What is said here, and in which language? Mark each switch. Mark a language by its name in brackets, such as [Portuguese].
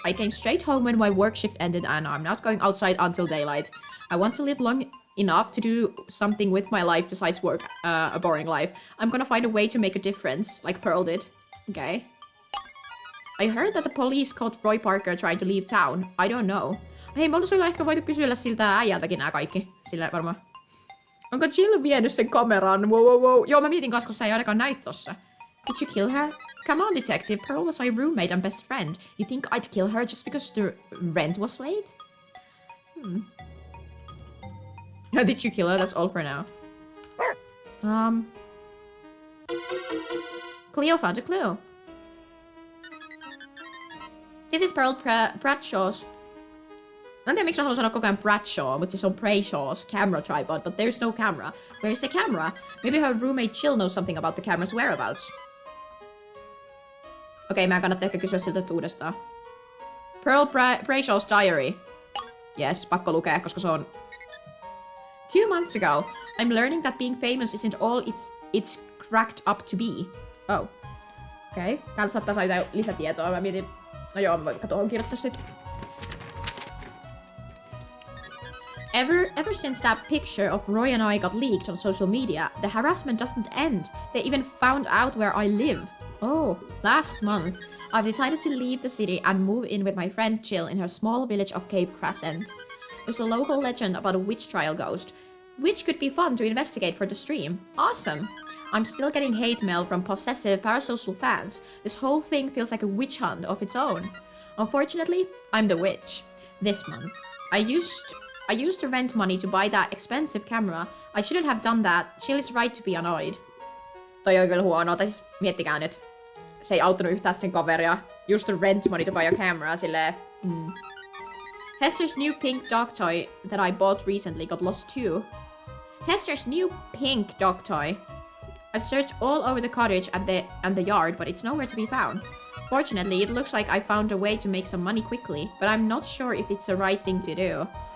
[English] I came straight home when my work shift ended and I'm not going outside until daylight. I want to live long enough to do something with my life besides work, a boring life. I'm gonna find a way to make a difference, like Pearl did. Okay. I heard that the police caught Roy Parker trying to leave town. I don't know. [Finnish] Hei, me oltais ehkä voitu kysyä siltä äijältäkin nää kaikki. Sillä varmaan. Onko Jill vienyt sen kameran? Wow. Joo, mä mietin kanssa, kun sä ei ainakaan näit tossa. [English] Did you kill her? Come on, detective. Pearl was my roommate and best friend. You think I'd kill her just because the rent was late? Did you kill her? That's all for now. Cleo found a clue. This is Pearl Bradshaw's. [Finnish] Mä en tiedä, miksi mä haluan sanoa koko ajan Bradshaw, mutta siis on [English] Brayshaw's camera tripod, but there's no camera. Where's the camera? Maybe her roommate Jill knows something about the camera's whereabouts. [Finnish] Okei, mä kannattaa ehkä kysyä siltä uudestaan. [English] Pearl Brayshaw's diary. Yes, [Finnish] pakko lukea, koska se on... [English] 2 months ago, I'm learning that being famous isn't all it's cracked up to be. Oh. Okei. [Finnish] Täältä saattaa saada lisätietoa. Mä mietin... No joo, mä voin tuohon kirjoittaa sit. [English] Ever since that picture of Roy and I got leaked on social media, the harassment doesn't end. They even found out where I live. Oh, last month, I've decided to leave the city and move in with my friend Jill in her small village of Cape Crescent. There's a local legend about a witch trial ghost, which could be fun to investigate for the stream. Awesome! I'm still getting hate mail from possessive parasocial fans. This whole thing feels like a witch hunt of its own. Unfortunately, I'm the witch. This month. I used the rent money to buy that expensive camera. I shouldn't have done that. Jill is right to be annoyed. [Finnish] Toi on kyllä huonoa, tai siis miettikää nyt. Se ei auttanut yhtään sen kaveria. [English] Use the rent money to buy a camera, silleen... Hester's new pink dog toy that I bought recently got lost too. Hester's new pink dog toy. I've searched all over the cottage and the yard, but it's nowhere to be found. Fortunately, it looks like I found a way to make some money quickly, but I'm not sure if it's the right thing to do.